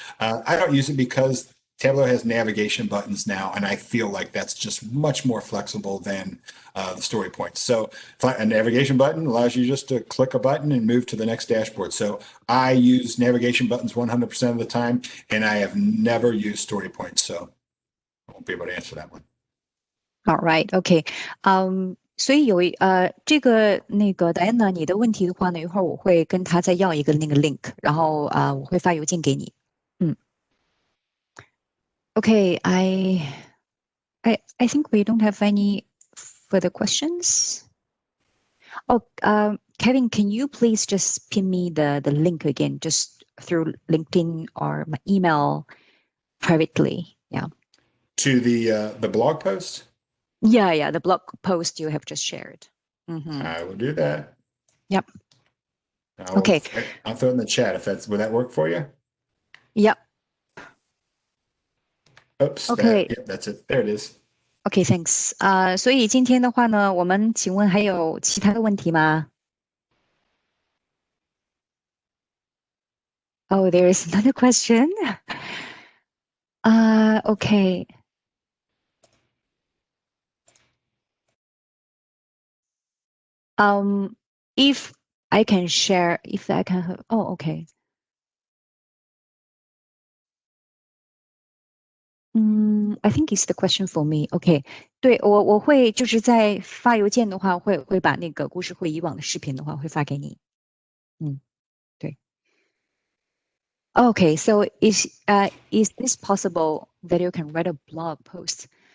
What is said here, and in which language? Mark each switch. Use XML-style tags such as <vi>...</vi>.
<en>I don't use it because Tableau has navigation buttons now, and I feel like that's just much more flexible than the story points. So a navigation button allows you just to click a button and move to the next dashboard. So I use navigation buttons 100% of the time, and I have never used story points, so I won't be able to answer that one. All right, okay.</en> <zh>所以这个Diana 你的问题的话呢，一会儿我会跟他再要一个那个 link， 然后我会发邮件给你。</zh> <en>Okay, I think we don't have any further questions. Kevin, can you please just pin me the link again, just through LinkedIn or my email privately? Yeah. To the blog post? Yeah, the blog post you have just shared. I will do that. Yep. Okay. I'll throw it in the chat would that work for you? Yep. Oops. Okay. Yep, that's it. There it is. Okay, thanks.</en> <zh>所以今天的话呢，我们请问还有其他的问题吗？</zh> <en>Oh, there is another question. Okay. If I can share, okay. I think it's the question for me. Okay.</en> <zh>对，我会就是在发邮件的话，会把那个故事会以往的视频的话会发给你。对。</zh> <en>Okay, so is this possible that you can write a blog post?</en>